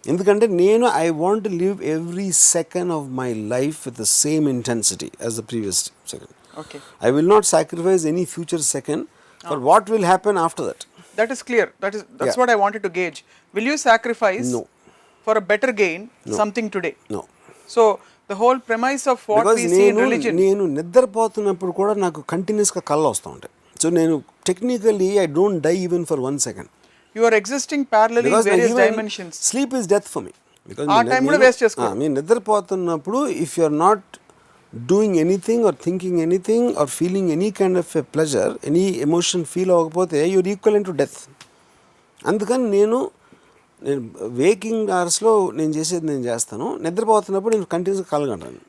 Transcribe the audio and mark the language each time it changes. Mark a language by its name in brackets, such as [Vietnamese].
[Telugu] ఎందుకంటే నేను [English] I want to live every second of my life with the same intensity as the previous second. Okay, I will not sacrifice any future second for what will happen after that. That is clear. That's what I wanted to gauge. Will you sacrifice No. for a better gain something today? No. So the whole premise of what we see in religion. [Telugu] నేను నిద్రపోతున్నప్పుడు కూడా నాకు కంటిన్యూస్గా కళ్ళు వస్తూ ఉంటాయి. [English] So నేను technically I don't die even for 1 second. You are existing parallelly in various dimensions. Sleep is death for me. Because [Telugu] ఆ టైం కూడా వేస్ట్ చేసుకో. మీరు నిద్రపోతున్నప్పుడు [English] if you are not doing anything or thinking anything or feeling any kind of a pleasure, any emotion feel [Telugu] అవ్వకపోతే [English] You're equal to death. [Telugu] అందుకని నేను waking అవర్స్లో నేను చేసేది నేను చేస్తాను, నిద్రపోతున్నప్పుడు నేను కంటిన్యూస్గా కలగంటాను.